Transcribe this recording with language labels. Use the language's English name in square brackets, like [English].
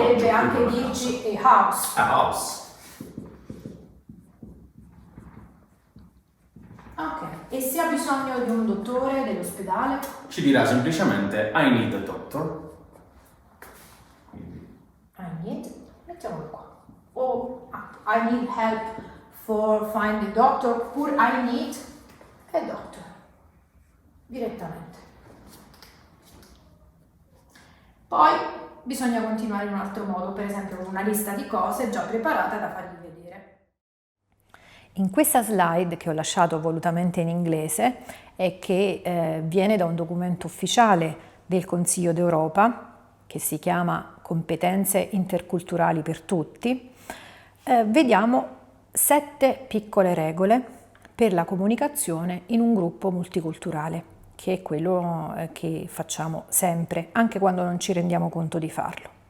[Italian] Potrebbe anche proprio una dirci [English] a house. A house. [Italian] Ok. E se ha bisogno di un dottore dell'ospedale? Ci dirà semplicemente [English] I need a doctor. [Italian] Quindi, [English] I need, [Italian] mettiamolo qua. O [English] I need help for finding doctor, [Italian] oppure [English] I need a doctor. [Italian] Direttamente. Poi bisogna continuare in un altro modo, per esempio con una lista di cose già preparata da fargli vedere. In questa slide, che ho lasciato volutamente in inglese e che viene da un documento ufficiale del Consiglio d'Europa, che si chiama Competenze interculturali per tutti, vediamo 7 piccole regole per la comunicazione in un gruppo multiculturale, che è quello che facciamo sempre, anche quando non ci rendiamo conto di farlo.